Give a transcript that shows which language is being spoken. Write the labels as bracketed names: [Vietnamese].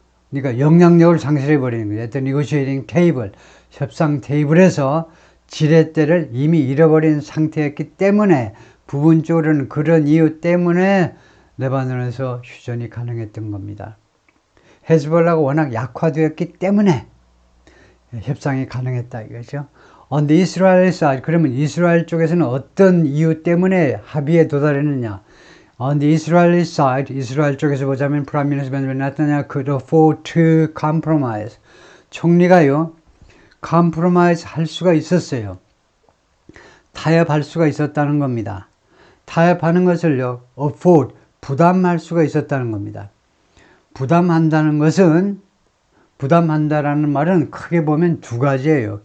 [Korean] 그러니까 영향력을 상실해 버리는 거죠. [English] The negotiating table, [Korean] 협상 테이블에서 지렛대를 이미 잃어버린 상태였기 때문에 부분적으로는 그런 이유 때문에 레바논에서 휴전이 가능했던 겁니다. 헤즈볼라가 워낙 약화되었기 때문에 협상이 가능했다 이거죠. [English] On the Israel side, [Korean] 그러면 이스라엘 쪽에서는 어떤 이유 때문에 합의에 도달했느냐? [English] On the Israeli side, [Korean] 이스라엘 쪽에서 보자면 [English] Prime Minister Benjamin Netanyahu could afford to compromise. [Korean] 총리가요, compromise 할 수가 있었어요. 타협할 수가 있었다는 겁니다. 타협하는 것을요, afford, 부담할 수가 있었다는 겁니다. 부담한다는 것은, 부담한다라는 말은 크게 보면 두 가지예요.